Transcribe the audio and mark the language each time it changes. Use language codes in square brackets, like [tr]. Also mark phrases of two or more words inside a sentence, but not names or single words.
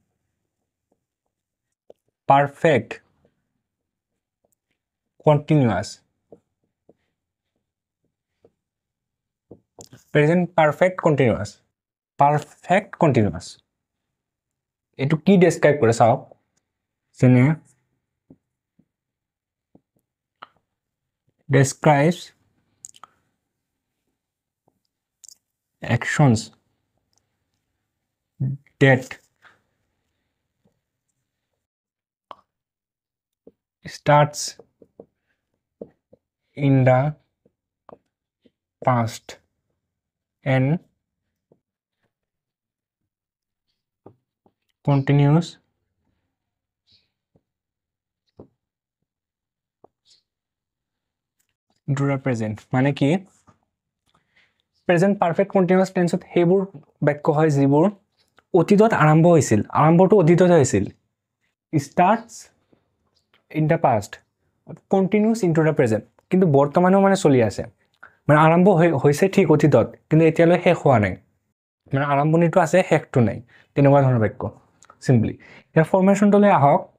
[en] perfect continuous present perfect continuous [as] এটো কি ডেসক্ৰাইব কৰে চাওক যেনে [en] describes actions that starts in the past and continues into the present [as] মানে কি [en] present perfect continuous [as] টেন্সত হেবোৰ বাক্য হয় যিবোৰ অতীতত আৰম্ভ হৈছিল আৰম্ভটো অতীতত হৈছিল [en] starts in the past continues into the present [as] কিন্তু বৰ্তমানেও মানে চলি আছে মানে আৰম্ভ হৈছে ঠিক অতীতত কিন্তু এতিয়ালৈ শেষ হোৱা নাই মানে আৰম্ভণিটো আছে শেষটো নাই তেনেকুৱা ধৰণৰ বাক্য সিম্পলি ইয়াৰ ফৰ্মেশনটোলৈ আহক